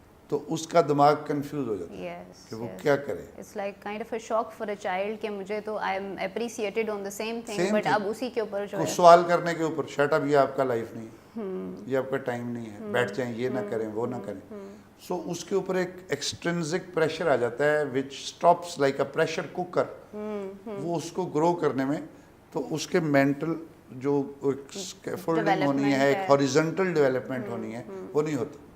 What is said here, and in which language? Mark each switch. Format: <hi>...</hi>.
<ur>تو اس کا دماغ کنفیوز ہو جاتا ہے کہ وہ کیا کرے.</ur> <en>It's like kind of a shock for a child</en> <ur>کہ مجھے تو</ur> <en>I am appreciated on the same thing but</en> <ur>اب اسی کے اوپر جو ہے سوال کرنے کے اوپر شٹ اپ, یہ آپ کا لائف نہیں ہے, یہ آپ کا ٹائم نہیں ہے, بیٹھ جائیں, یہ نہ کریں, وہ نہ کریں. سو اس کے اوپر ایک ایکسٹرنزک پریشر آ جاتا ہے</ur> <en>which stops like a pressure cooker.</en> <ur>وہ اس کو گرو کرنے میں تو اس کے مینٹل جو اسکیفولڈنگ ہونی ہے, ایک ہاریزنٹل ڈیولپمنٹ ہونی ہے, وہ نہیں ہوتی.</ur>